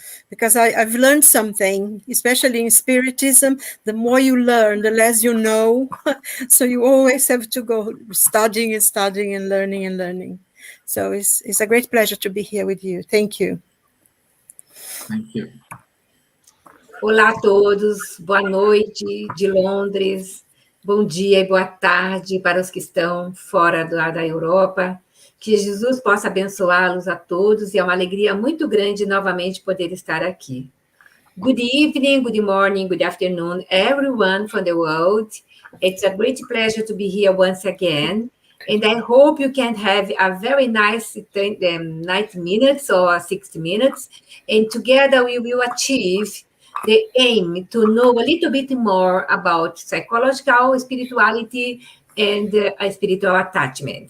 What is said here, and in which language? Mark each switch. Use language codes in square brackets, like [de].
[en] Because I've learned something, especially in Spiritism. The more you learn, the less you know. So you always have to go studying and learning. So it's a great pleasure to be here with you. Thank you. Thank you. [pt] Olá a todos, boa noite de Londres, bom dia e boa tarde para os que estão fora da Europa. Que Jesus possa abençoá-los a todos e é uma alegria muito grande novamente poder estar aqui. [en] Good evening, good morning, good afternoon, everyone from the world. It's a great pleasure to be here once again. And I hope you can have a very nice 90 minutes or 60 minutes. And together we will achieve the aim to know a little bit more about psychological spirituality and spiritual attachment.